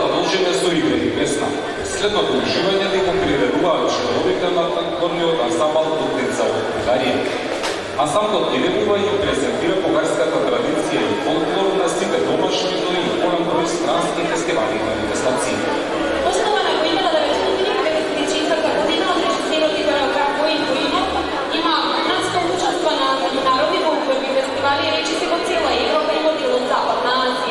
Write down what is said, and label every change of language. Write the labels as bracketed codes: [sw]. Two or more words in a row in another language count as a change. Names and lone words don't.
[mk] Започнеме со игре и песма. Следното уживање да го приредуваат членовите на фолклорниот ансамбл Путница од Бугарија. Ансамблот ги негува и презентира бугарската традиција и фолклор на сите домашни, но и голем број странски фестивали и манифестации. Основана во 1994 година од режисерот и хореограф Воин Воинов, има нанском учество на меѓународни фолклорни фестивали, речиси во цела Европа и во дел од Западна Азија.